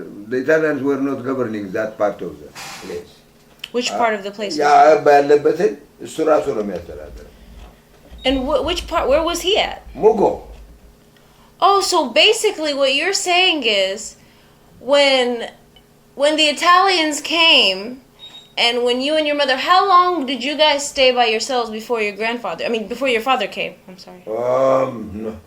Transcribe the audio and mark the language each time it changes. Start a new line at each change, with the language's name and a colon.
English: The Italians were not governing that part of the place. Which part of the place?
Amharic: ያ ባለበትን እሱ ራሱ ነው የሚያስተዳድረው.
English: And which part? Where was he at?
Amharic: ሙጎ.
English: Oh, so basically, what you're saying is, when the Italians came, and when you and your mother, how long did you guys stay by yourselves before your grandfather? I mean, before your father came. I'm sorry. No,